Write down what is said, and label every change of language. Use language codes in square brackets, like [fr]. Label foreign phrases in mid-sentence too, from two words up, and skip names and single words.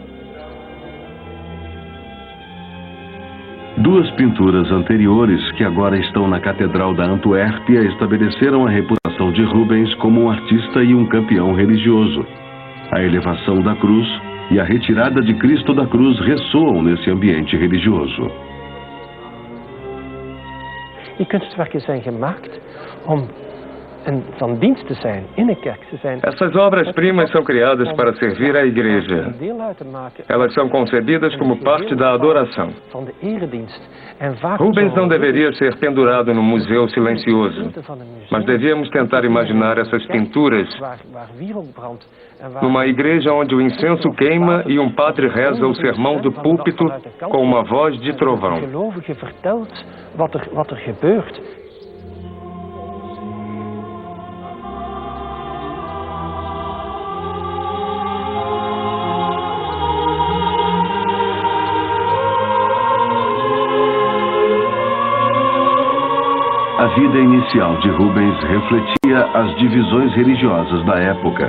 [pt] Duas pinturas anteriores, que agora estão na Catedral da Antuérpia, estabeleceram a reputação de Rubens como um artista e um campeão religioso. A elevação da cruz e a retirada de Cristo da cruz ressoam nesse ambiente religioso. [nl] Die kunstwerken zijn gemaakt om van dienst te zijn, in een kerk te zijn. [pt] Essas obras-primas são criadas para servir à igreja. Elas são concebidas como parte da adoração. Rubens não deveria ser pendurado no museu silencioso, mas devíamos tentar imaginar essas pinturas numa igreja onde o incenso queima e um padre reza o sermão do púlpito com uma voz de trovão. [nl] Wat er gebeurt. [pt] A vida inicial de Rubens refletia as divisões religiosas da época.